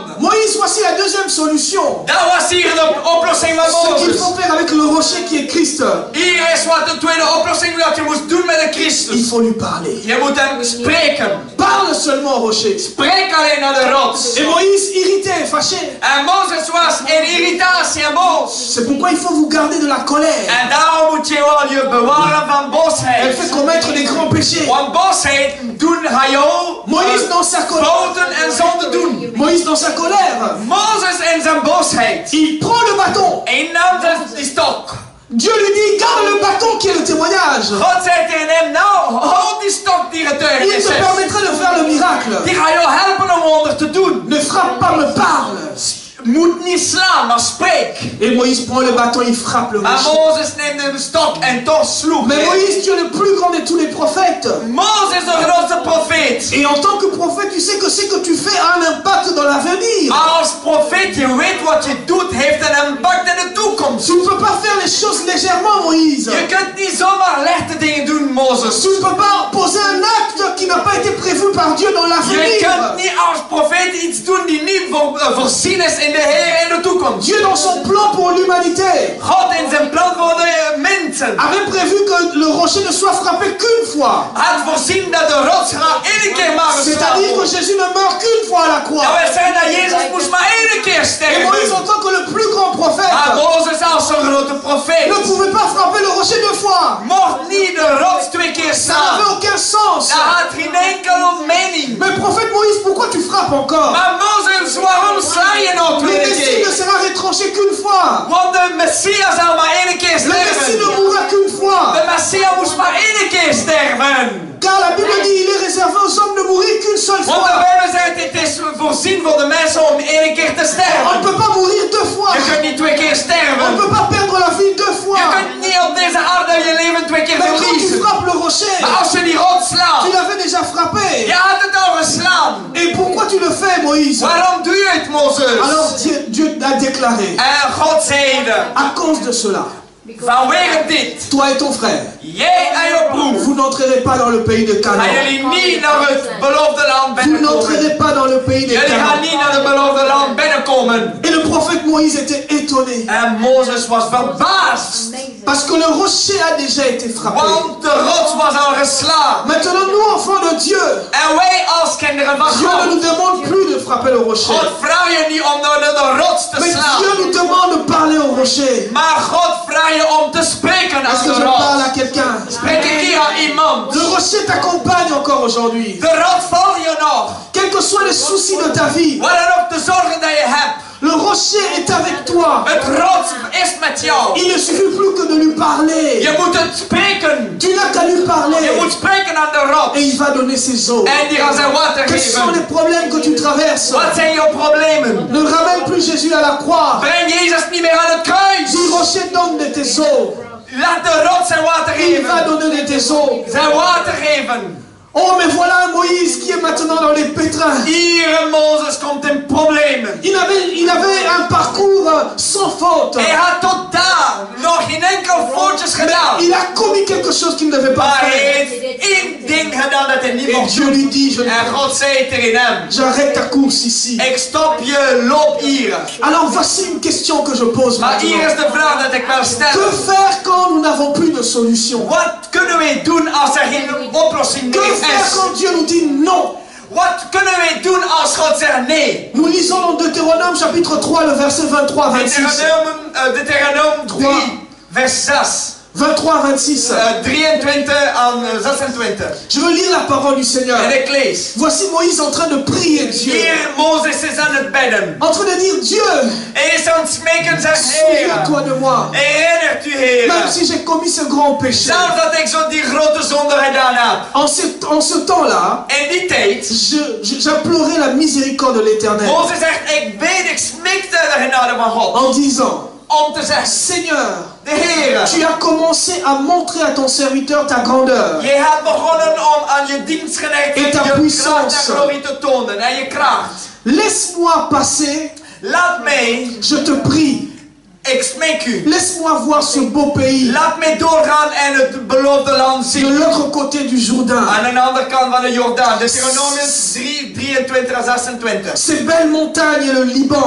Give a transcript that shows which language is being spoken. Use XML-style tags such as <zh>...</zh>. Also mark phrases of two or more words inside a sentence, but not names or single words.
<fr>Moïse, voici la deuxième solution.</fr> <nl>Dat was hier de oplossing van</nl> <fr>Ce qu'il</fr> <nl>Mozes.</nl> <fr>faut faire avec le rocher qui est Christ,</fr> <nl>Hier is wat de tweede oplossing dat je moest doen met de</nl> <fr>il</fr> <nl>Christus.</nl> <fr>faut lui parler.</fr> <nl>Je moet hem spreken.</nl> <fr>Parle seulement au rocher.</fr> <nl>Spreek alleen naar de rots.</nl> <fr>Et Moïse, irrité et fâché,</fr> <nl>En Mozes was in irritatie en boos.</nl> <fr>c'est pourquoi il faut vous garder de la colère.</fr> <nl>En daarom moet je wel je bewaren van</nl> <fr>Elle</fr> <nl>boosheid.</nl> <fr>fait commettre des grands péchés.</fr> <nl>Want boosheid doen ga jou</nl> <fr>Moïse dans sa colère,</fr> <nl>fouten en zonde doen.</nl> <fr>Moïse dans sa colère,</fr> <nl>Mozes en zijn boosheid.</nl> <fr>il prend le bâton.</fr> <nl>Hij nam die stok.</nl> <fr>Dieu lui dit: garde le bâton qui est le témoignage.</fr> <nl>God zei tegen hem, nou, houd die stok die</nl> <fr>Il</fr> <nl>getuigenis te is.</nl> <fr>permettrait de faire le miracle.</fr> <nl>Die gaat jou helpen om wonder te doen.</nl> <fr>Ne frappe pas, me parle.</fr> <nl>Moet niet slaan, maar spreek.</nl> <fr>Et Moïse prend le bâton, il frappe le</fr> <nl>Maar</nl> <fr>rocher.</fr> <nl>Mozes neemt de stok en toch sloeg</nl> <fr>Mais</fr> <nl>hij.</nl> <fr>Moïse, tu es le plus grand de tous les prophètes.</fr> <nl>Mozes is de grootste profeet.</nl> <fr>Et en tant que prophète, tu sais que ce que tu fais a un impact dans l'avenir.</fr> <nl>Maar als profeet, je weet wat je doet, heeft een impact in de toekomst.</nl> <fr>Tu ne peux pas faire les choses légèrement, Moïse.</fr> <nl>Je kunt niet zomaar lichte dingen doen, Mozes.</nl> <fr>Tu ne peux pas poser un acte qui n'a pas été prévu par Dieu dans</fr> <nl>Je</nl> <fr>l'avenir.</fr> <nl>kunt niet als profeet iets doen die niet voorzien is in de Heer in de toekomst.</nl> <fr>Dieu, dans son plan pour l'humanité,</fr> <nl>God in zijn plan voor de mensen</nl> <fr>avait prévu que le rocher ne soit frappé qu'une fois.</fr> <nl>had voorzien dat de rots één keer maar geslagen</nl> <fr>C'est-à-dire que</fr> <nl>wordt.</nl> <fr>Jésus ne meurt qu'une fois à la</fr> <nl>Dat</nl> <fr>croix.</fr> <nl>wil zeggen dat Jezus moest maar één keer</nl> <fr>Et Moïse, en</fr> <nl>sterven.</nl> <fr>tant que le plus grand</fr> <nl>Maar</nl> <fr>prophète,</fr> <nl>Mozes als zo'n grote</nl> <fr>ne</fr> <nl>profeet</nl> <fr>pouvait pas frapper le rocher 2 fois.</fr> <nl>mocht niet de rots 2 keer</nl> <fr>Ça n'avait</fr> <nl>slaan.</nl> <fr>aucun sens.</fr> <nl>Dat had geen enkele mening.</nl> <fr>Mais prophète Moïse, pourquoi tu frappes encore?</fr> <nl>Maar Mozes, waarom sla je nog</nl> <fr>Le</fr> <nl>2</nl> <fr>Messie ne</fr> <nl>keer?</nl> <fr>sera retranché qu'une fois.</fr> <nl>Want de Messias zal maar één keer</nl> <fr>Le Messie ne</fr> <nl>sterven.</nl> <fr>mourra qu'une fois.</fr> <nl>De Messias moest maar één keer sterven.</nl> <fr>Car la Bible dit il est réservé aux hommes de mourir qu'une seule</fr> <nl>Want de</nl> <fr>fois.</fr> <nl>Bijbel zegt het is voorzien voor de mensen om één keer te</nl> <fr>On ne</fr> <nl>sterven.</nl> <fr>peut pas mourir 2 fois.</fr> <nl>Je kunt niet 2 keer</nl> <fr>On ne</fr> <nl>sterven.</nl> <fr>peut pas perdre la vie 2</fr> <nl>Je</nl> <fr>fois.</fr> <nl>kunt niet op deze aarde je leven 2 keer</nl> <fr>Mais quand tu</fr> <nl>verliezen.</nl> <fr>frappes le rocher,</fr> <nl>Maar als je die rot</nl> <fr>tu</fr> <nl>slaat,</nl> <fr>l'avais déjà frappé.</fr> <nl>je had het al geslaan.</nl> <fr>Et pourquoi tu le fais, Moïse?</fr> <nl>Waarom doe je het, Mozes?</nl> <fr>Alors Dieu a déclaré,</fr> <nl>En God zeide,</nl> <fr>à cause de cela,</fr> <nl>vanwege dit,</nl> <fr>toi et ton frère,</fr> <nl>jij en je broer,</nl> <fr>vous n'entrerez pas dans le pays de</fr> <nl>gaan</nl> <fr>Canaan.</fr> <nl>jullie niet naar het beloofde land</nl> <fr>Vous</fr> <nl>binnenkomen.</nl> <fr>n'entrerez pas dans le pays de</fr> <nl>Jullie gaan</nl> <fr>Canaan.</fr> <nl>niet naar het beloofde land binnenkomen.</nl> <fr>Et le prophète Moïse était étonné.</fr> <nl>En Mozes was verbaasd,</nl> <fr>Parce que le rocher a déjà été frappé.</fr> <nl>want de rots was al geslagen.</nl> <fr>Maintenant, nous, enfants de Dieu,</fr> <nl>En wij als kinderen van</nl> <fr>Dieu ne</fr> <nl>God,</nl> <fr>nous demande plus de frapper le rocher.</fr> <nl>God vraagt je niet om naar de rots te</nl> <fr>Mais</fr> <nl>slaan.</nl> <fr>Dieu nous demande de parler au rocher.</fr> <nl>Maar God vraagt je om te spreken</nl> <fr>Est-ce</fr> <nl>aan</nl> <fr>que</fr> <nl>de</nl> <fr>je parle</fr> <nl>rots.</nl> <fr>à quelqu'un?</fr> <nl>Spreek ik hier aan iemand.</nl> <fr>Le rocher t'accompagne encore aujourd'hui.</fr> <nl>De rots volgt je nog.</nl> <fr>Quels que soient les soucis de ta vie,</fr> <nl>Wat dan ook de zorgen dat je hebt.</nl> <fr>le rocher est avec toi.</fr> <nl>Het rots is met jou.</nl> <fr>Il ne suffit plus que de lui parler.</fr> <nl>Je moet het spreken.</nl> <fr>Tu n'as qu'à lui</fr> <nl>Je</nl> <fr>parler.</fr> <nl>moet spreken aan de</nl> <fr>Et</fr> <nl>rots.</nl> <fr>il va donner ses eaux.</fr> <nl>En die gaan zijn water</nl> <fr>Quels sont les</fr> <nl>geven.</nl> <fr>problèmes que tu traverses?</fr> <nl>Wat zijn jouw problemen?</nl> <fr>Ne ramène plus Jésus à la croix.</fr> <nl>Breng Jezus niet meer aan het kruis.</nl> <fr>Dis, rocher, donne de tes eaux.</fr> <nl>Laat de rots zijn water</nl> <fr>Il va</fr> <nl>geven.</nl> <fr>donner de tes eaux.</fr> <nl>Zijn water geven.</nl> <fr>Oh, mais voilà un Moïse qui est maintenant dans les pétrins.</fr> <nl>Hier Mozes komt in problemen.</nl> <fr>Il avait un parcours sans faute.</fr> <nl>Hij had tot daar nog geen enkel foutjes gedaan.</nl> <fr>Il Il a commis quelque chose qu'il ne devait pas</fr> <nl>Maar hij</nl> <fr>faire.</fr> <nl>heeft één ding gedaan dat hij niet</nl> <fr>Et</fr> <nl>mocht</nl> <fr>Dieu</fr> <nl>doen.</nl> <fr>lui dit,</fr> <nl>En God zei tegen hem,</nl> <fr>j'arrête ta course ici.</fr> <nl>ik stop je, loop hier.</nl> <fr>Alors voici une question que je pose</fr> <nl>Maar hier</nl> <fr>maintenant.</fr> <nl>is de vraag dat ik wil</nl> <fr>Que</fr> <nl>stellen.</nl> <fr>faire quand nous n'avons plus de solution?</fr> <nl>Wat kunnen wij doen als er geen oplossing</nl> <fr>Que</fr> <nl>meer</nl> <fr>faire</fr> <nl>is?</nl> <fr>quand Dieu nous dit non?</fr> <nl>Wat kunnen wij doen als God zegt nee?</nl> <fr>Nous lisons dans Deutéronome chapitre 3, le verset 23-26.</fr> <nl>Deuteronoom 3, vers 6. 23-26. 23 aan 26.</nl> <fr>Je veux lire la parole du Seigneur.</fr> <nl>En ik lees.</nl> <fr>Voici Moïse en train de prier Dieu.</fr> <nl>Hier, Mozes is aan het bidden.</nl> <fr>En train de dire, Dieu,</fr> <nl>Hij is aan het smeken, zegt Heer.</nl> <fr>souviens-toi de moi.</fr> <nl>Herinnert u, Heer.</nl> <fr>Même si j'ai commis ce grand péché.</fr> <nl>Zelfs dat ik zo die grote zonde gedaan heb.</nl> <fr>En ce temps-là,</fr> <nl>In die tijd.</nl> <fr>j'implorais la miséricorde de l'Éternel.</fr> <nl>Mozes zegt, ik smikte de genade van God.</nl> <fr>En disant,</fr> <nl>Om te zeggen,</nl> <fr>Seigneur,</fr> <nl>de Heer.</nl> <fr>tu as commencé à montrer à ton serviteur ta grandeur.</fr> <nl>Je hebt begonnen om aan je dienstknecht</nl> <fr>Et ta</fr> <nl>je</nl> <fr>puissance.</fr> <nl>kracht en glorie te tonen. En je kracht.</nl> <fr>Laisse-moi passer,</fr> <nl>Laat mij,</nl> <fr>je te prie.</fr> <nl>ik smeek u.</nl> <fr>Laisse-moi voir ce beau pays</fr> <nl>Laat mij doorgaan en het beloofde land</nl> <fr>de</fr> <nl>zien.</nl> <fr>l'autre côté du Jourdain.</fr> <nl>Aan de andere kant van de Jordaan.</nl> <fr>Deuteronomium 3, 23 à 26. Ces belles montagnes et le Liban.</fr>